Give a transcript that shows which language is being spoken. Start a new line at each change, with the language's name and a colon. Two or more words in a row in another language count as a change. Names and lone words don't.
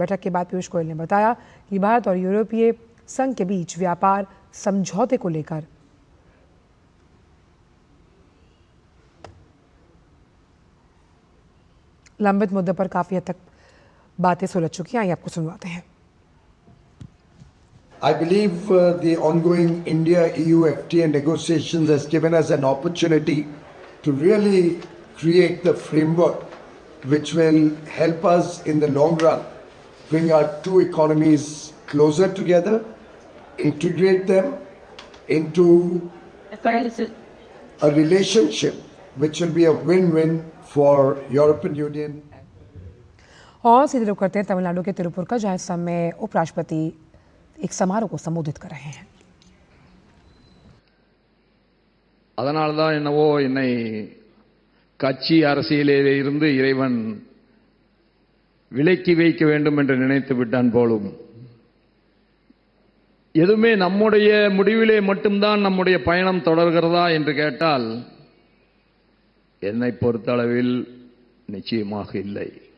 Hindi: बैठक के बाद पीयूष गोयल ने बताया कि भारत और यूरोपीय संघ के बीच व्यापार समझौते को लेकर लंबित मुद्दे पर काफी हद तक बातें सुलझ चुकी हैं। आइए आपको सुनवाते हैं।
English: I believe the ongoing India-EU FTA negotiations has given us an opportunity to really create the framework which will help us in the long run bring our two economies closer together, integrate them into a relationship which will be a win-win for European Union.
Hindi: और सीधे रुख करते हैं तमिलनाडु के तिरुपुर का, जहां इस समय उपराष्ट्रपति एक समारोह को संबोधित कर रहे हैं।
Tamil: அதனால்தான் என்னவோ என்னை கட்சி அரசியலிலே இருந்து இறைவன் விலக்கி வைக்க வேண்டும் என்று நினைத்து விட்டான் போலும். எதுவுமே நம்முடைய முடிவிலே மட்டும்தான் நம்முடைய பயணம் தொடர்கிறதா என்று கேட்டால் என்னை பொறுத்தளவில் நிச்சயமாக இல்லை.